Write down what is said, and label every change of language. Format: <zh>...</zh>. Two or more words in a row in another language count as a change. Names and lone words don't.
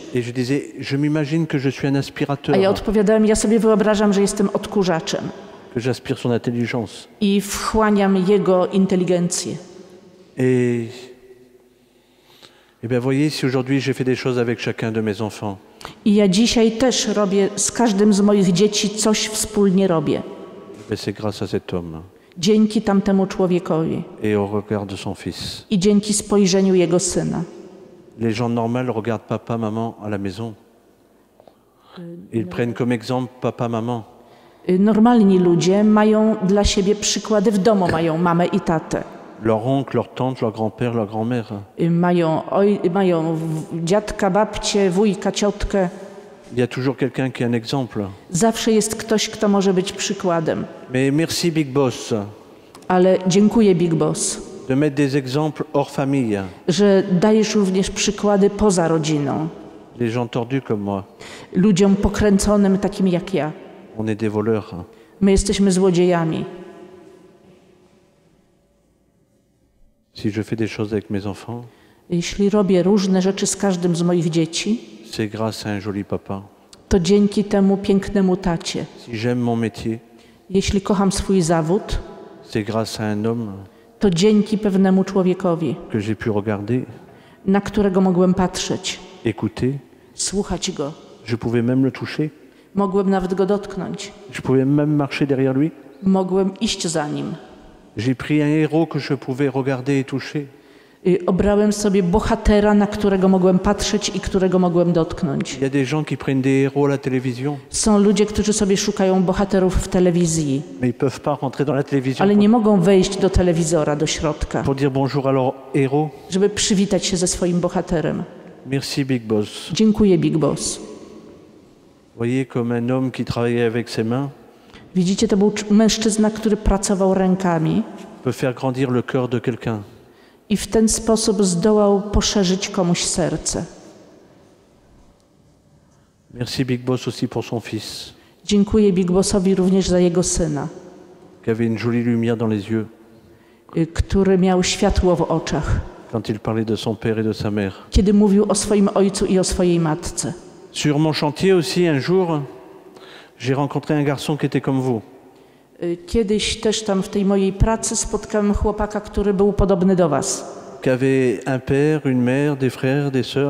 <fr>Et je disais, je m'imagine que je suis un aspirateur,</fr> <pl>A ja odpowiadałem, ja sobie wyobrażam, że jestem odkurzaczem</pl> <fr>que j'aspire son intelligence.</fr> <pl>i wchłaniam jego inteligencję.</pl> <fr>Et bien voyez, si aujourd'hui j'ai fait des choses avec chacun de mes enfants,</fr> <pl>I ja dzisiaj też robię, z każdym z moich dzieci coś wspólnie robię.</pl> <fr>c'est grâce à cet homme</fr> <pl>Dzięki tamtemu człowiekowi</pl> <fr>et au regard de son fils.</fr> <pl>i dzięki spojrzeniu jego syna.</pl> <fr>Les gens normaux regardent papa, maman à la maison. Ils prennent comme exemple papa, maman.</fr> <pl>Normalni ludzie mają dla siebie przykłady w domu, mają mamę i tatę.</pl> <fr>Leur oncle, leur tante, leur grand-père, leur grand-mère.</fr> <pl>Mają dziadka, babcię, wujka, ciotkę.</pl> <fr>Il y a toujours quelqu'un qui est un exemple.</fr> <pl>Zawsze jest ktoś, kto może być przykładem.</pl> <fr>Mais merci Big Boss</fr> <pl>Ale dziękuję Big Boss,</pl> <fr>de mettre des exemples hors famille.</fr> <pl>że dajesz również przykłady poza rodziną.</pl> <fr>Les gens tordus comme moi,</fr> <pl>Ludziom pokręconym takim jak ja.</pl> <fr>on est des voleurs.</fr> <pl>My jesteśmy złodziejami.</pl> <fr>Si je fais des choses avec mes enfants,</fr> <pl>Jeśli robię różne rzeczy z każdym z moich dzieci,</pl> <fr>c'est grâce à un joli papa.</fr> <pl>to dzięki temu pięknemu tacie.</pl> <fr>Si j'aime mon métier,</fr> <pl>Jeśli kocham swój zawód,</pl> <fr>c'est grâce à un homme</fr> <pl>to dzięki pewnemu człowiekowi,</pl> <fr>que j'ai pu regarder,</fr> <pl>na którego mogłem patrzeć,</pl> <fr>écouter.</fr> <pl>słuchać go.</pl> <fr>Je pouvais même le toucher.</fr> <pl>Mogłem nawet go dotknąć.</pl> <fr>Je pouvais même marcher derrière lui.</fr> <pl>Mogłem iść za nim.</pl> <fr>J'ai pris un héros que je pouvais regarder et toucher.</fr> <pl>Obrałem sobie bohatera, na którego mogłem patrzeć i którego mogłem dotknąć.</pl> <fr>Il y a des gens qui prennent des héros à la télévision,</fr> <pl>Są ludzie, którzy sobie szukają bohaterów w telewizji,</pl> <fr>mais ils peuvent pas rentrer dans la télévision</fr> <pl>ale nie mogą wejść do telewizora, do środka,</pl> <fr>pour dire bonjour à leur héros.</fr> <pl>żeby przywitać się ze swoim bohaterem.</pl> <fr>Merci Big Boss.</fr> <pl>Dziękuję, Big Boss.</pl> <fr>Voyez comme un homme qui travaillait avec ses mains</fr> <pl>Widzicie, to był mężczyzna, który pracował rękami</pl> <fr>peut faire grandir le cœur de quelqu'un.</fr> <pl>i w ten sposób zdołał poszerzyć komuś serce.</pl> <fr>Merci Big Boss aussi pour son fils,</fr> <pl>Dziękuję Big Bossowi również za jego syna,</pl> <fr>qui avait une jolie lumière dans les yeux</fr> <pl>który miał światło w oczach,</pl> <fr>quand il parlait de son père et de sa mère.</fr> <pl>kiedy mówił o swoim ojcu i o swojej matce.</pl> <fr>Sur mon chantier aussi, un jour, j'ai rencontré un garçon qui était comme vous.</fr> <pl>Kiedyś też tam w tej mojej pracy spotkałem chłopaka, który był podobny do was.</pl> <fr>Qui avait un père, une mère, des frères, des sœurs.</fr>